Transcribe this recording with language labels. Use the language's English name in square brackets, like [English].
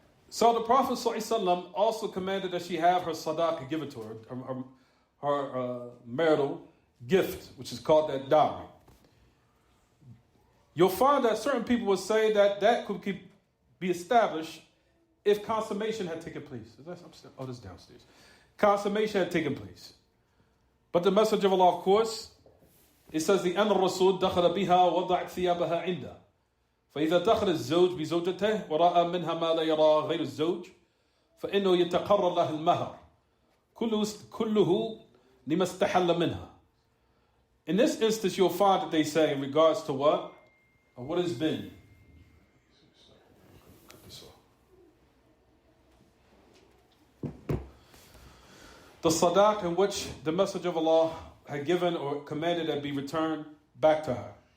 [English] So the Prophet ﷺ also commanded that she have her sadaqah given to her marital gift, which is called that dowry. You'll find that certain people will say that could be established if consummation had taken place. This is downstairs. Consummation had taken place. But the message of Allah, of course, it says the [Arabic] أن الرسول دخل بها وضعت ثيابها عنده فإذا دخل الزوج بزوجته ورأى منها ما لا يرى غير الزوج فإنه يتقرر له المهر كله لما استحل منها. [English] In this instance, you'll find that they say in regards to what? Or what has been. The sadaq in which the Messenger of Allah had given or commanded that be returned back to her.